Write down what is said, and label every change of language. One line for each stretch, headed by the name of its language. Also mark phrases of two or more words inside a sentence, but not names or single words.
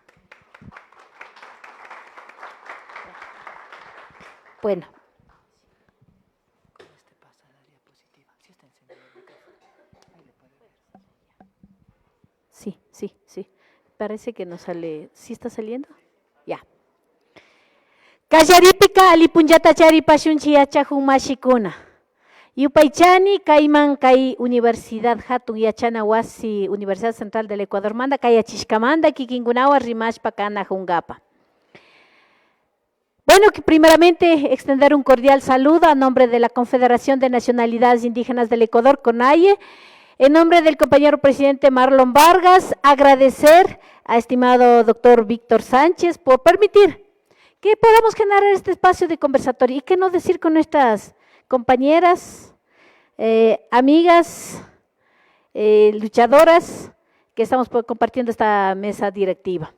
Spanish: Bueno. Sí. Parece que no sale. ¿Sí está saliendo? Ya.
Quechua: Kallaripika alipunyatachari pashunchi yachahun mashikuna. Yupaychani kayman kay Universidad Hatun Yachana Wasi Universidad Central del Ecuador manda kayachishkamanda kikinkunawan rimashpa kana jungapa.
Spanish: Bueno, que primeramente extender un cordial saludo a nombre de la Confederación de Nacionalidades Indígenas del Ecuador, CONAIE, en nombre del compañero presidente Marlon Vargas, agradecer a estimado doctor Víctor Sánchez por permitir que podamos generar este espacio de conversatorio y qué no decir con nuestras compañeras, amigas, luchadoras que estamos compartiendo esta mesa directiva.